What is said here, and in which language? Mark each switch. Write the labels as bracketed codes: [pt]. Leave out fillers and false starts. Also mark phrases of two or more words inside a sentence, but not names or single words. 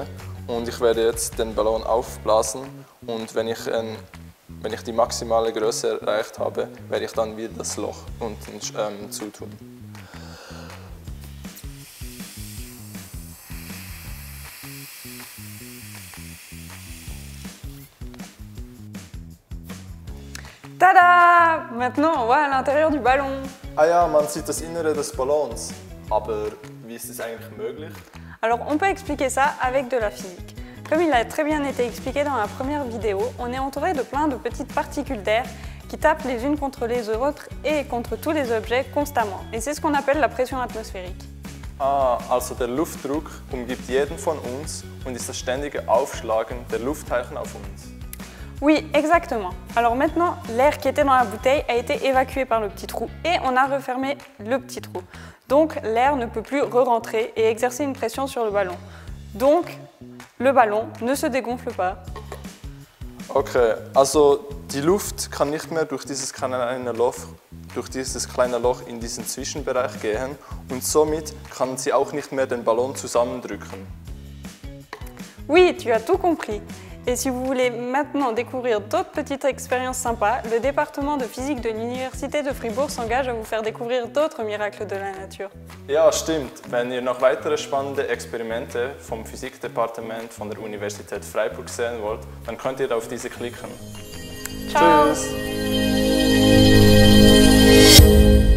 [de] Und ich werde jetzt den Ballon aufblasen und wenn ich die maximale Größe erreicht habe, werde ich dann wieder das Loch unten zutun. Tada! [fr] Maintenant, on voit à l'intérieur du ballon. [de] Ah ja, man sieht das Innere des Ballons. Aber wie ist es eigentlich möglich? [fr] Alors, on peut expliquer ça avec de la physique. Comme il a très bien été expliqué dans la première vidéo, on est entouré de plein de petites particules d'air qui tapent les unes contre les autres et contre tous les objets constamment. Et c'est ce qu'on appelle la pression atmosphérique. [de] Ah, also der Luftdruck umgibt jeden von uns und ist das ständige Aufschlagen der Luftteilchen auf uns. [fr] Oui, exactement. Alors maintenant, l'air qui était dans la bouteille a été évacué par le petit trou et on a refermé le petit trou. Donc l'air ne peut plus re-rentrer et exercer une pression sur le ballon. Donc le ballon ne se dégonfle pas. [de] Okay, also die Luft kann nicht mehr durch dieses kleine Loch in diesen Zwischenbereich gehen und somit kann sie auch nicht mehr den Ballon zusammendrücken. [fr] Oui, tu as tout compris. Et si vous voulez maintenant découvrir d'autres petites expériences sympas, le département de physique de l'Université de Fribourg s'engage à vous faire découvrir d'autres miracles de la nature. [de] Ja, stimmt. Wenn ihr noch weitere spannende Experimente vom Physikdepartement von der Universität Freiburg sehen wollt, dann könnt ihr auf diese klicken. [fr] Ciao! [de] Tschüss!